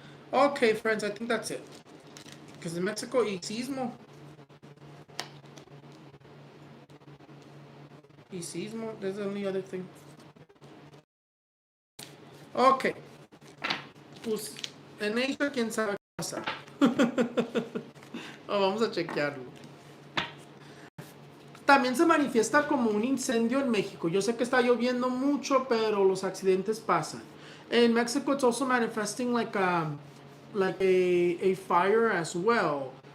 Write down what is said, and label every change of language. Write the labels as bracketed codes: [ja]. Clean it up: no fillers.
[en] Okay, friends, I think that's it. Because in Mexico, [es] y sismo. [en] That's the only other thing. Ok. [es] Pues en Asia, quién sabe qué pasa. Vamos a chequearlo. También se manifiesta como un incendio en México. Yo sé que está lloviendo mucho, pero los accidentes pasan. [en] In Mexico, it's also manifesting like a fire as well.